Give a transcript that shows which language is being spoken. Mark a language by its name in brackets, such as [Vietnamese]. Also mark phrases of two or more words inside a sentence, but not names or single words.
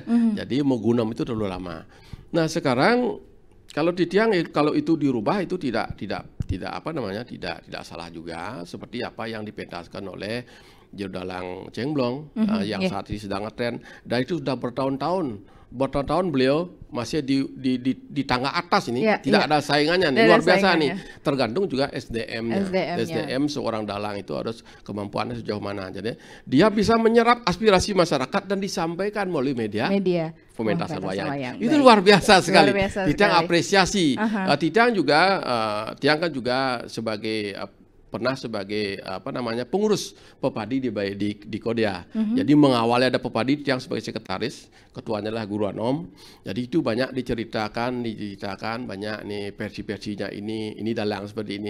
[Indonesian] Jadi menggunam itu terlalu lama. Nah sekarang kalau di Tiang, kalau itu dirubah itu tidak salah juga, seperti apa yang dipentaskan oleh Jodalang Cengblong yang saat ini sedang ngetren, dan itu sudah bertahun-tahun beliau masih di tangga atas ini, tidak ada saingannya nih, luar biasa nih. Tergantung juga SDM seorang dalang itu harus kemampuannya sejauh mana. Jadi dia bisa menyerap aspirasi masyarakat dan disampaikan melalui media pementasan wayang. Itu luar biasa sekali. Tiang apresiasi. Tiang kan juga sebagai pernah sebagai pengurus Pepadi di Kodea. Jadi mengawali ada Pepadi yang sebagai sekretaris, ketuanya adalah Guru Anom. Jadi itu banyak diceritakan banyak nih versi-versinya ini dalang seperti ini.